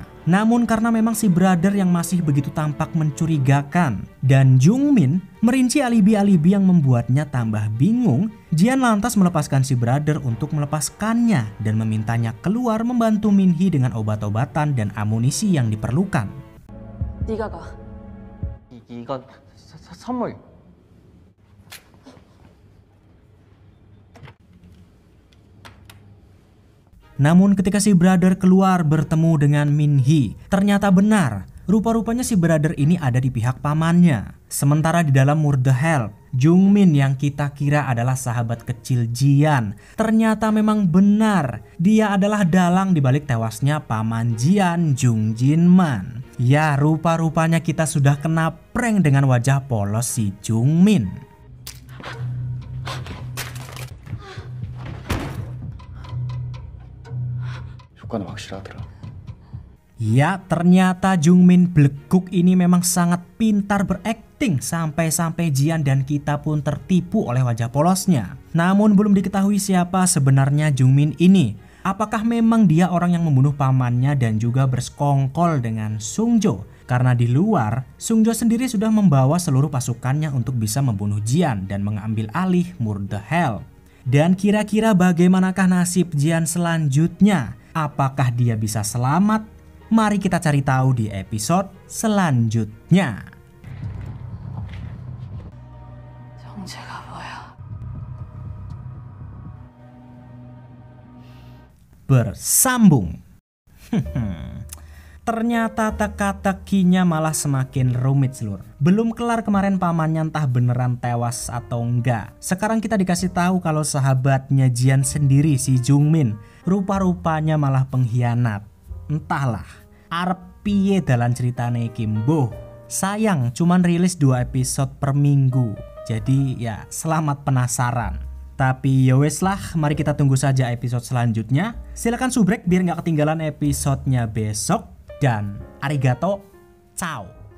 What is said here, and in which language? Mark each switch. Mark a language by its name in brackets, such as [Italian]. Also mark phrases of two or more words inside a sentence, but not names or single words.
[Indonesian] Namun karena memang si brother yang masih begitu tampak mencurigakan dan Jungmin merinci alibi-alibi yang membuatnya tambah bingung, Jian lantas melepaskan si brother untuk melepaskannya dan memintanya keluar membantu Min-hee dengan obat-obatan dan amunisi yang diperlukan. [Korean] 네가 가. 이건 선물. [Indonesian] Namun ketika si brother keluar bertemu dengan Min-hee, ternyata benar. Rupa-rupanya si brother ini ada di pihak pamannya. Sementara di dalam Murder Hell, Jungmin yang kita kira adalah sahabat kecil Jian, ternyata memang benar. Dia adalah dalang dibalik tewasnya paman Jian, Jung Jin-man. Ya, rupa-rupanya kita sudah kena prank dengan wajah polos si Jungmin. [Korean] 효과는 확실하더라. [Indonesian] Ya, ternyata Jungmin Bleguk ini memang sangat pintar berakting sampai-sampai Jian dan kita pun tertipu oleh wajah polosnya. Namun belum diketahui siapa sebenarnya Jungmin ini. Apakah memang dia orang yang membunuh pamannya dan juga bersekongkol dengan Sungjo? Karena di luar, Sungjo sendiri sudah membawa seluruh pasukannya untuk bisa membunuh Jian dan mengambil alih Murder Hell. Dan kira-kira bagaimanakah nasib Jian selanjutnya? Apakah dia bisa selamat? Mari kita cari tahu di episode selanjutnya. [Korean] 정체가 뭐야? [Indonesian] Bersambung. Ternyata teka-tekinya malah semakin rumit seluruh. Belum kelar kemarin pamannya entah beneran tewas atau enggak. Sekarang kita dikasih tahu kalau sahabatnya Jian sendiri si Jungmin rupa-rupanya malah pengkhianat. Entahlah, [Javanese] arep piye dalan ceritane iki mbuh. [Indonesian] Sayang cuman rilis 2 episode per minggu. Jadi ya selamat penasaran. Tapi [Javanese] ya wes [Indonesian] lah, mari kita tunggu saja episode selanjutnya. Silakan subrek biar nggak ketinggalan episodenya besok. Dan arigato, ciao.